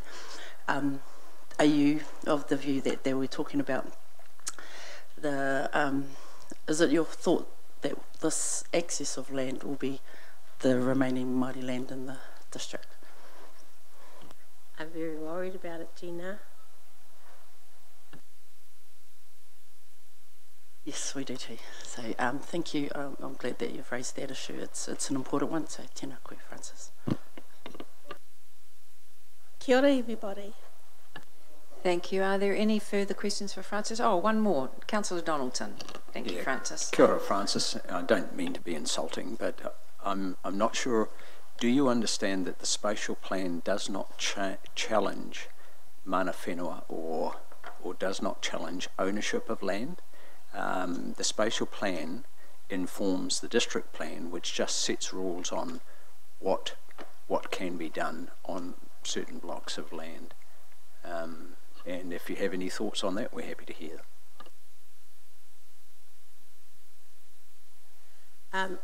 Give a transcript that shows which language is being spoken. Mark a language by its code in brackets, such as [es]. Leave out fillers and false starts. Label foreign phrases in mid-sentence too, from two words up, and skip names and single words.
[en] Are you of the view that they were talking about is it your thought that this access of land will be the remaining Māori land in the district? I'm very worried about it, Gina. Yes, we do too. So thank you. I'm glad that you've raised that issue. It's an important one. So [mi] tēnā koe, [en] Francis. [mi] Kia ora, [en] everybody. Thank you. Are there any further questions for Francis? Oh, one more. Councillor Donaldson. Thank you, Francis. [mi] Kia ora, Francis. [en] I don't mean to be insulting, but I'm not sure. Do you understand that the spatial plan does not challenge [mi] mana whenua [en] or does not challenge ownership of land? The spatial plan informs the district plan, which just sets rules on what can be done on certain blocks of land. And if you have any thoughts on that, we're happy to hear them.